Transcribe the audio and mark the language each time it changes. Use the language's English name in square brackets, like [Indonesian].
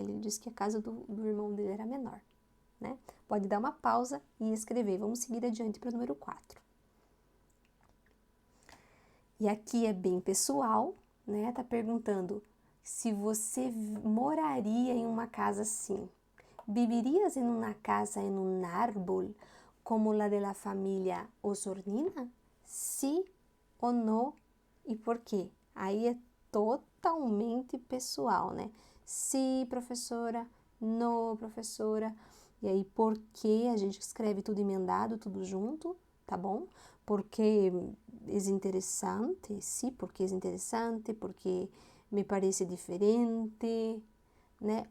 [Portuguese] Ele disse que a casa do irmão dele era menor, né? Pode dar uma pausa e escrever. Vamos seguir adiante para o número 4. E aqui é bem pessoal, né? Tá perguntando se você moraria em uma casa assim. [Spanish] ¿Vivirías en una casa en un árbol como la de la familia Osornina? [Portuguese] Sí ou não e por quê? Aí é totalmente pessoal, né? Sim, professora, não, professora. E aí, por que a gente escreve tudo emendado, tudo junto, tá bom? Porque é interessante, sim, porque é interessante, porque me parece diferente, né?